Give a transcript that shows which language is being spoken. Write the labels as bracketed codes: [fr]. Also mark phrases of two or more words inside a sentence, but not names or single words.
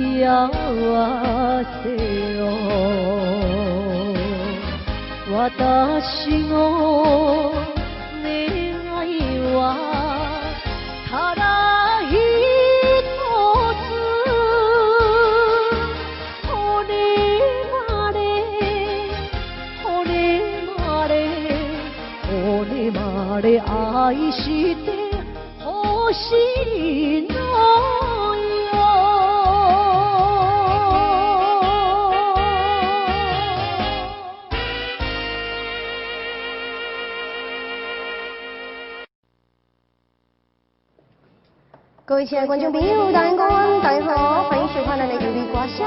[ja] せよ私の願いはただ一つ愛してほしいのよ [zh] 各位亲爱的观众朋友，大家好，大家好，欢迎收看咱的优美歌声。